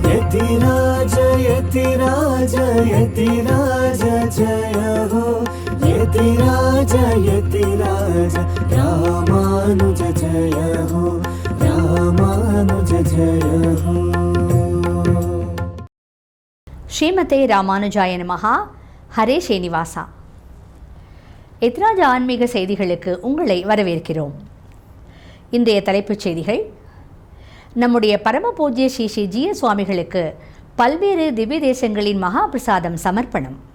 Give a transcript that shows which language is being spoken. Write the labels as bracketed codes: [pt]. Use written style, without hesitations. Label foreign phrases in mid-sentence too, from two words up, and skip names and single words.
[hi] यतिराज यतिराज यतिराज जय हो यतिराज यतिराज रामानुज जय हो रामानुज जय हो. [sa] श्रीमते रामानुजाय नमः. [ta] ஹரே ஸ்ரீனிவாசா. எத்ராஜ ஆன்மீக செய்திகளுக்கு உங்களை வரவேற்கிறோம். இன்றைய தலைப்புச் செய்திகள்: நம்முடைய பரமபூஜ்ய ஸ்ரீ ஸ்ரீ ஜீய சுவாமிகளுக்கு பல்வேறு திவ்ய தேசங்களின் மகா பிரசாதம் சமர்ப்பணம்.